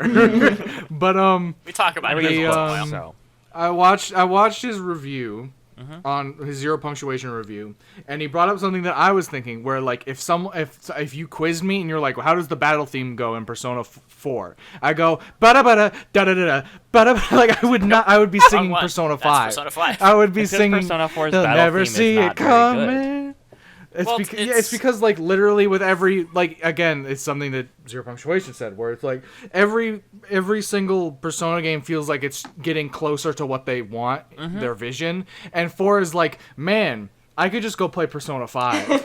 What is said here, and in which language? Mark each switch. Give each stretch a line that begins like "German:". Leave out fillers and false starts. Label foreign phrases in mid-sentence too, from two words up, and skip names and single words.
English: But we talk about it the, every once in a So while. I watched his review on his Zero Punctuation review, and he brought up something that I was thinking, where like if you quizzed me and you're like, well, how does the battle theme go in Persona 4? I go bada bada da da da bada, like I would be singing one. Persona That's 5. Persona 5. I would be Because singing Persona 4's "They'll battle never theme is see not it very coming." It's, Well, it's because like literally with every like again it's something that Zero Punctuation said, where it's like every single Persona game feels like it's getting closer to what they want, their vision, and 4 is like, man, I could just go play Persona 5.